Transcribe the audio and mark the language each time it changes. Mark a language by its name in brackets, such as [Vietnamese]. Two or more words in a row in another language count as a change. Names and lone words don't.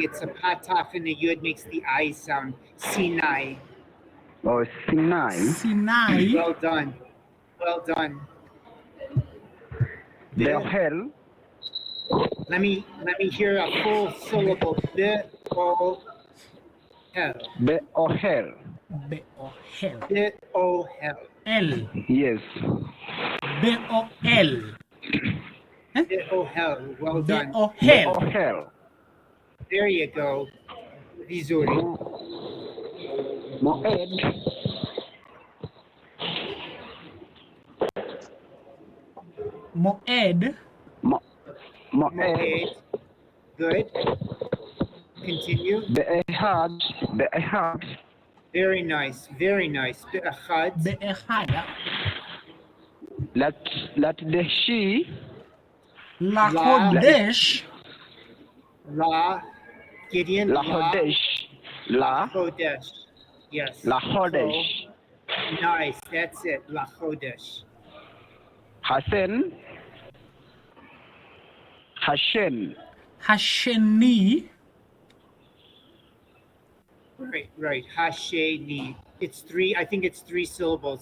[English] It's a pataf and a yud makes the I sound. Sinai. Or Sinai. Sinai. Well done. Well done. Behel. Let me hear a full syllable. Be-o-hel. Beohel. Beohel. Be-o-hel. El. Yes. Beohel. Be-o-hel. Well done. Beohel. Beohel. There you go. Vizuri. Moed. Moed. Moed. Moed. Good. Continue. Beehad. Beehad. Very nice. Very nice. Be'achad. Be'echada. Latdeshi. Lachodesh. La. Gideon. Lahodesh. La. Chodesh. Yes. Lahodesh. So, nice. That's it. [Hebrew] לחודש. [English] Hasen. Hashem. Hasheni. Right. Hasheni. It's three. I think it's three syllables.